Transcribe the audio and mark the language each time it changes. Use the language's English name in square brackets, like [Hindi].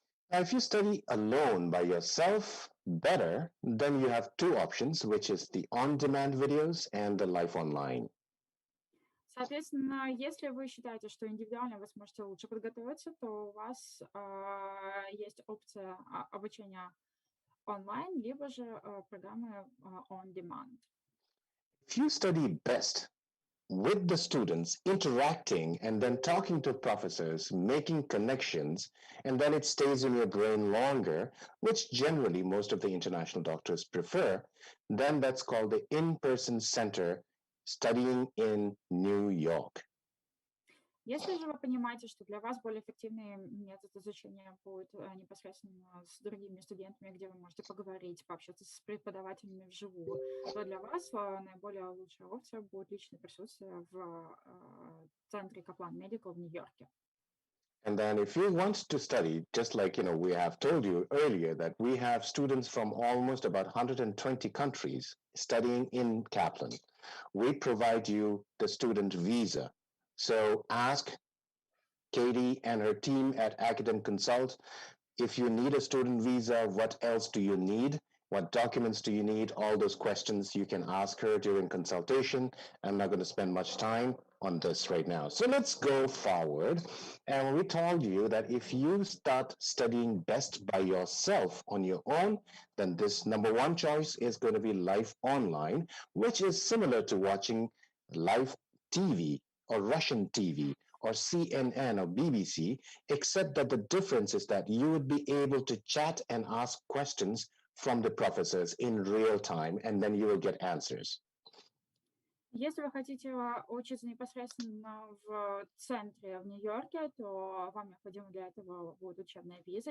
[English] Now, if you study alone by yourself better, then you have two options, which is the on-demand videos and the live online. [Russian] Соответственно, если вы считаете, что индивидуально вы сможете лучше подготовиться, то у вас есть опция обучения онлайн, либо же программы on demand. [English] If you study best with the students interacting and then talking to professors, making connections, and then it stays in your brain longer, which generally most of the international doctors prefer, then that's called the in-person center studying in New York. [Russian] Если же вы понимаете, что для вас более эффективный метод изучения будет непосредственно с другими студентами, где вы можете поговорить, пообщаться с преподавателями вживую, то для вас наиболее лучшая опция будет личное присутствие в центре Kaplan Medical в Нью-Йорке. [English] And then if you want to study, just like, we have told you earlier that we have students from almost about 120 countries studying in Kaplan. We provide you the student visa. So ask Katie and her team at Academic Consult, if you need a student visa, what else do you need? What documents do you need? All those questions you can ask her during consultation. I'm not going to spend much time on this right now. So let's go forward. And we told you that if you start studying best by yourself on your own, then this number one choice is going to be live online, which is similar to watching live TV or Russian TV or CNN or BBC, except that the difference is that you would be able to chat and ask questions from the professors in real time, and then you will get answers. [Russian] Если вы хотите учиться непосредственно в центре в Нью-Йорке, то вам необходимо для этого будет учебная виза.